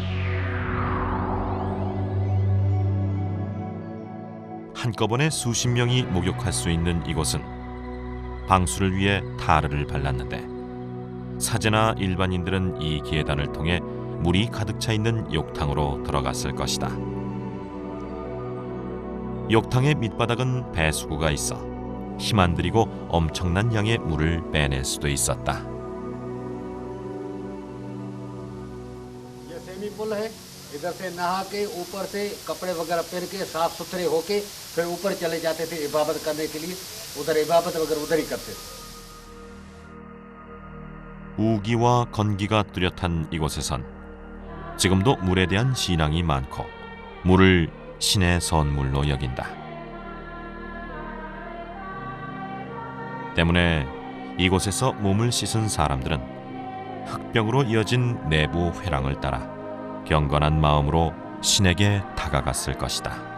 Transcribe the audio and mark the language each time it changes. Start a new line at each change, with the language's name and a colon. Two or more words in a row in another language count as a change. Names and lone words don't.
Korean: 한꺼번에 수십 명이 목욕할 수 있는 이곳은 방수를 위해 타르를 발랐는데 사제나 일반인들은 이 계단을 통해 물이 가득 차 있는 욕탕으로 들어갔을 것이다. 욕탕의 밑바닥은 배수구가 있어 힘 안 들이고 엄청난 양의 물을 빼낼 수도 있었다.
Hindi: ये स्विमिंग पूल है, इधर से नहा के ऊपर से कपड़े वगैरह पहन के साफ सुथरे होके फिर ऊपर चले जाते थे इबादत करने के लिए. उधर इबादत वगैरह उधर ही करते थे.
Korean: 우기와 건기가 뚜렷한 이곳에선 지금도 물에 대한 신앙이 많고 물을 신의 선물로 여긴다. 때문에 이곳에서 몸을 씻은 사람들은 흙벽으로 이어진 내부 회랑을 따라 경건한 마음으로 신에게 다가갔을 것이다.